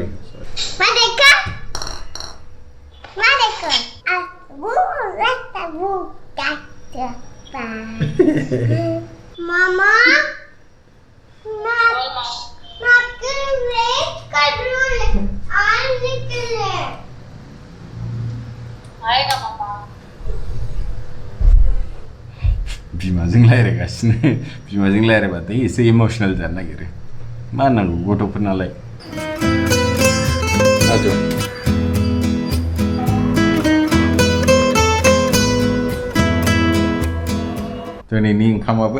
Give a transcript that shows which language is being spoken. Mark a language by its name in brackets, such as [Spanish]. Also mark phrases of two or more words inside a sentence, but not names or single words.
[Hindi] मैं देखा वो रहता वो काटता मामा मैं आपके वेट कर रही हूँ आज निकले आएगा मामा [Bodo] बिमाजों रायज्लायगासिनो बिमाजों रायज्लायबाथाय एसे इमोसनेल जानो नागिरो मा होननांगौ गथ'फोर नालाय आजौ दिनैनि ओंखामाबो